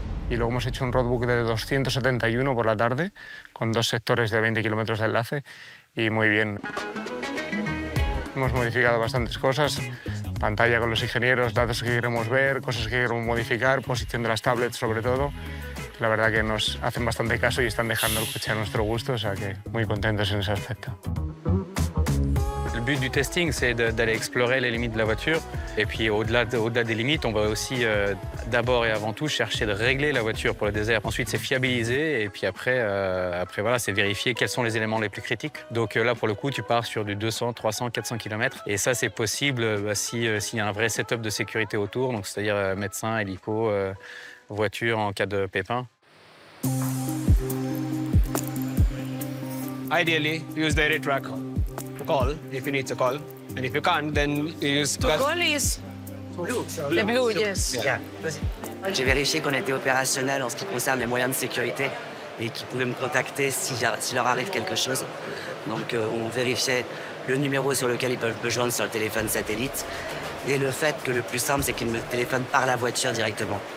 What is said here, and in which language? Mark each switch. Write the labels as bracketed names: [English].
[Spanish] Y luego hemos hecho un roadbook de 271 por la tarde, con 2 sectores de 20 kilómetros de enlace, y muy bien. Hemos modificado bastantes cosas, pantalla con los ingenieros, datos que queremos ver, cosas que queremos modificar, posición de las tablets sobre todo. La verdad que nos hacen bastante caso y están dejando el coche a nuestro gusto, o sea que muy contentos en ese aspecto. [French] Le but du testing, c'est d'aller explorer les limites de la voiture. Et puis au-delà des limites, on va aussi d'abord et avant tout chercher de régler la voiture pour le désert. Ensuite, c'est fiabiliser et puis après voilà, c'est vérifier quels sont les éléments les plus critiques. Donc là, pour le coup, tu pars sur du 200, 300, 400 km. Et ça, c'est possible s'il y a un vrai setup de sécurité autour, donc c'est-à-dire médecin, hélico, voiture en cas de pépin. [English] Ideally, use the rear track. Call if you need to call, and if you can't, then you use To call is the blue, yes. Yeah. [French] J'ai vérifié qu'on était opérationnel en ce qui concerne les moyens de sécurité et qu'ils pouvaient me contacter s'il leur arrive quelque chose. Donc on vérifiait le numéro sur lequel ils peuvent me joindre sur le téléphone satellite et le fait que le plus simple, c'est qu'ils me téléphonent par la voiture directement.